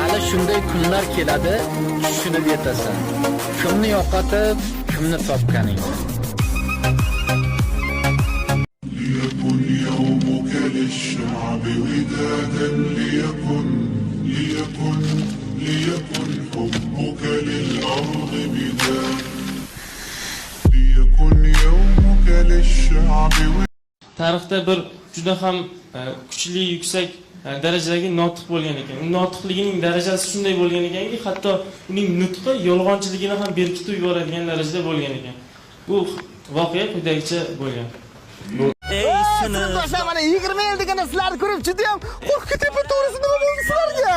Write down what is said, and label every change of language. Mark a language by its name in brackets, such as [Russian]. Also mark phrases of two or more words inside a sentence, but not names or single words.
[Uzbek] shunday kunlar keladi, tushunib yetasan. Kimni yo'qotib, kimni topganing. [Arabic] ليكن يومك للشعب ودادا ليكن حبك للأرض بداد ليكن يومك للشعب [Uzbek] Tarixda bir juda ham kuchli, yuksak darajadagi notiq bo'lgan ekan. Notiqligining darajasi shunday bo'lgan ekanki, hatto uning nutqi yolg'onchiligini ham berkitib yuboradigan darajada bo'lgan ekan. Bu voqea quyidagicha bo'lgan. Sinfdoshlar, mana 20 yil deganda sizlarni ko'rib juda ham qo'rqib ketyapman, to'g'risi nima bo'ldi sizlarga?